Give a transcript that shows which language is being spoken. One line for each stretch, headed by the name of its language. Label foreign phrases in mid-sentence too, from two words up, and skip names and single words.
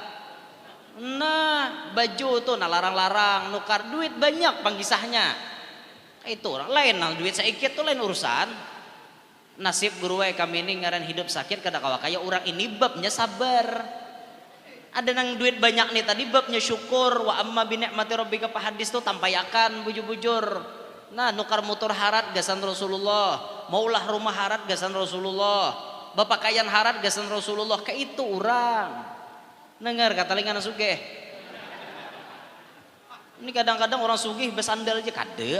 Banjar: Nah baju tuh nah larang-larang, nukar duit banyak panggisahnya. Itu orang lain, nah duit sedikit tuh lain urusan. Nasib guru kami ini ngaran hidup sakit kada kawa kaya orang ini babnya sabar. Ada nang duit banyak nih tadi babnya syukur,
Arabic: وأما بنعمة ربك
Banjar: hadis tuh tampayakan bujur-bujur. Nah nukar motor harat gasan Rasulullah, maulah rumah harat gasan Rasulullah, bapakaian harat gasan Rasulullah, kayak itu orang. Dengar kata lingan sugih. Ini kadang-kadang orang sugih besandal aja kada.